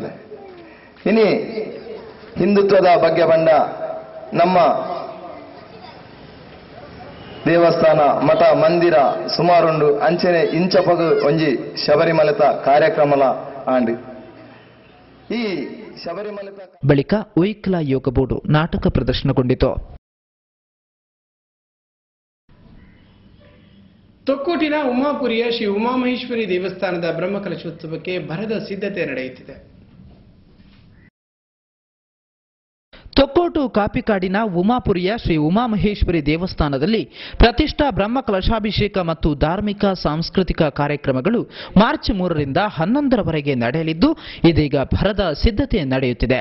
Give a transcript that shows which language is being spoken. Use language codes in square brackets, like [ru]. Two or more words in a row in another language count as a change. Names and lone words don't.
[tcy] ಇನಿ ಹಿಂದುತ್ವದ ಬಗ್ಗೆ ಬಂಡ ನಮ್ಮ ದೇವಸ್ಥಾನ ಮಠ ಮಂದಿರ ಸುಮಾರುಂಡು ಅಂಚನೆ ಇಂಚಪಗು ಒಂಜಿ ಶಬರಿಮಲೆತ ಕಾರ್ಯಕ್ರಮಲ ಆಂಡಿ ಈ ಶಬರಿಮಲೆತ [kn] ಬಳಿಕ ಉಯಿಕ್ಲ ಯೋಗ ಬೋರ್ಡು ನಾಟಕ ಪ್ರದರ್ಶನಗೊಂಡಿತು. ತೊಕ್ಕೋಟಿನ ಉಮಾಪುರಿಯ ಶ್ರೀ ಉಮಾಮಹೇಶ್ವರಿ ದೇವಸ್ಥಾನದ ಬ್ರಹ್ಮಕಲಶೋತ್ಸವಕ್ಕೆ ಭರದ ಸಿದ್ಧತೆ ನಡೆಯುತ್ತಿದೆ. ತೊಕ್ಕೋಟು ಕಾಪಿಕಾಡಿನ ಉಮಾಪುರಿಯ ಶ್ರೀ ಉಮಾಮಹೇಶ್ವರಿ ದೇವಸ್ಥಾನದಲ್ಲಿ ಪ್ರತಿಷ್ಠಾ ಬ್ರಹ್ಮ ಕಲಶಾಭಿಷೇಕ ಮತ್ತು ಧಾರ್ಮಿಕ ಸಾಂಸ್ಕೃತಿಕ ಕಾರ್ಯಕ್ರಮಗಳು ಮಾರ್ಚ್ 3ರಿಂದ 11ರವರೆಗೆ ನಡೆಯಲಿದ್ದು ಇದೀಗ ಭರದ ಸಿದ್ಧತೆ ನಡೆಯುತ್ತಿದೆ.